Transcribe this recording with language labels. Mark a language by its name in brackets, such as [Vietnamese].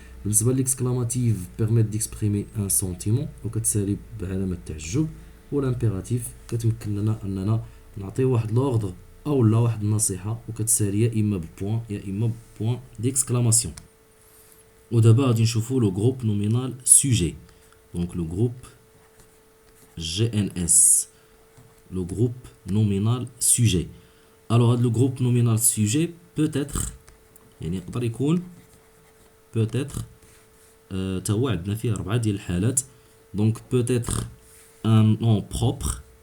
[Arabic] بالنسبه للاكسكلاماتيف بيرميت ديكسبريمي ان سونتيمون وكتسالي بعلامه التعجب. والامبيراتيف كتمكننا اننا نعطيو واحد لوردر او لا واحد النصيحه وكتسالي يا اما ببوين يا اما بوين ديكسكلاماسيون. ودابا غادي نشوفوا لو جروب نومينال سوجي. دونك لو جروب GNS, [French] le groupe nominal sujet. Alors le groupe nominal sujet peut être [Arabic] يعني يقدر يكون [French] peut-être [Arabic] تا هو عندنا فيه 4 ديال الحالات. [French] دونك peut être un nom propre.